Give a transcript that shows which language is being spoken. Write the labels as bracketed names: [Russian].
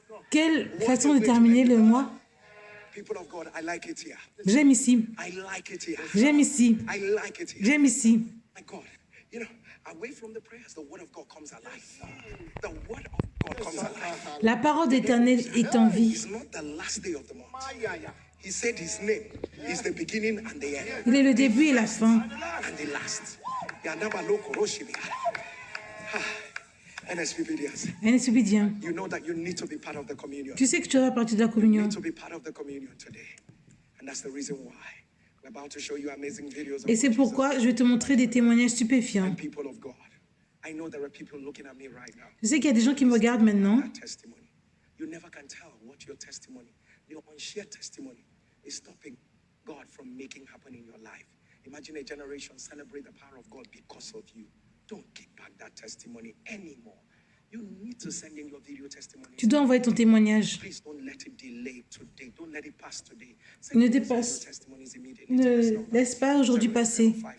[French] Quelle façon de terminer le mois. [English] People of God, I like it here. [French] J'aime ici, [English] I like it here. [French] j'aime ici, [English] I like it here. [French] j'aime ici. [English] My God, you know, away from the prayers, the word of God comes alive. The word of God comes alive. [French] La parole d'Éternel est en vie. [English] It's not the last day of the month. He said his name is the beginning and the end. [French] Il est le début et la fin. [English] And the last. Yandaba loko roshibia. NSPBDians. [French] NSPBdien. [English] You know that you need to be part of the communion. [French] Tu sais que tu dois faire partie de la [English] You [French] communion. [English] need to be part of the communion today. And that's the reason why we're about to show you amazing videos of [French] Et c'est pourquoi je vais te montrer des témoignages stupéfiants. [English] people of God. I know there are people looking at me right now. [French] Je sais qu'il y a des gens qui me regardent maintenant. [English] That testimony. You never can tell what your testimony, your unshared testimony is stopping God from making happen in your life. Imagine a generation celebrate the power of God because of you. Don't keep back that testimony anymore. You need to send in your video testimony. [French] Tu dois envoyer ton témoignage. [English] Please don't let it delay today. Don't let it pass today. [French] Ne dépasse. Ne laisse pas aujourd'hui passer.